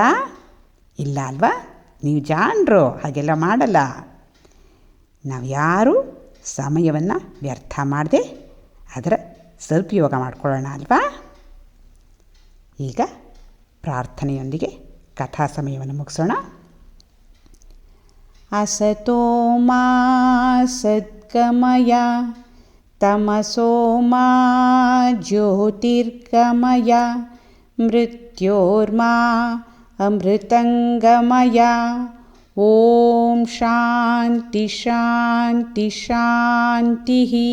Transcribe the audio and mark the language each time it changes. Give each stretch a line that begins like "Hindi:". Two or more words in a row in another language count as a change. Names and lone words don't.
Kannada: ಇಲ್ಲ ಅಲ್ವಾ? ನೀವು ಜಾಣರು, ಹಾಗೆಲ್ಲ ಮಾಡಲ್ಲ. ನಾವು ಯಾರೂ ಸಮಯವನ್ನು ವ್ಯರ್ಥ ಮಾಡದೆ ಅದರ ಸದುಪಯೋಗ ಮಾಡಿಕೊಳ್ಳೋಣ ಅಲ್ವಾ? ಈಗ ಪ್ರಾರ್ಥನೆಯೊಂದಿಗೆ ಕಥಾ ಸಮಯವನ್ನು ಮುಗಿಸೋಣ.
Sanskrit: असतो मा सद्गमय तमसो मा ज्योतिर्गमय मृत्योर्मा अमृतंगमय ओम शांति शांति शांतिः